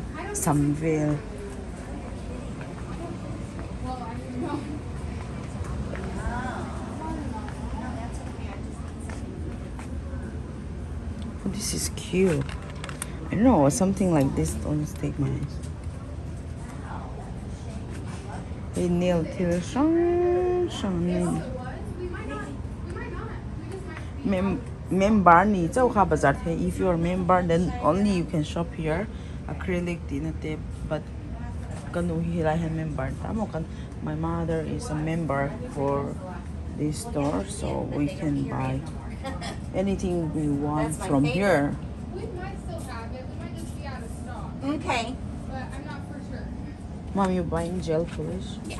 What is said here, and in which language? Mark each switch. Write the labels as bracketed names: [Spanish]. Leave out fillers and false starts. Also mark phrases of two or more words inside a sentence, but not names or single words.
[English] Samville. Oh, this is cute. I don't know, something like this don't take my eyes. [Hmar] Hey, nail till member ni zau ka bazar the. [English] If you're a member, then only you can shop here. [Hmar] Acrylic dinate, but kanu hilay ha member. Tamo kan. [English] My mother is a member for this store, so we can buy anything we want That's my from favorite. here. We might still have it. We might just be out of stock, Okay. but I'm not for sure. Mom, you buying gel polish? Yeah.